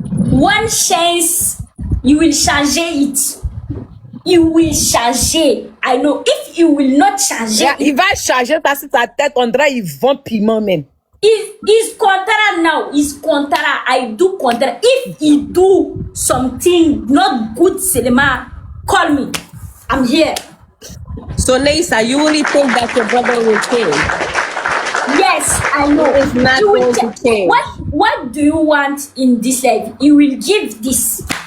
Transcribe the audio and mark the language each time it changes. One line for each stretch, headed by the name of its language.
English: One chance, you will change it. You will change. I know. If you will not change,
French: Il va charger ça sur sa tête, on dirait il vend piment même.
English: Is contract now. Is contract. I do contract. If he do something not good, cinema, call me. I'm here. So Neisa, you really think that your brother will change? Yes, I know. It's not He will going to ta- change. What do you want in this life? He will give this.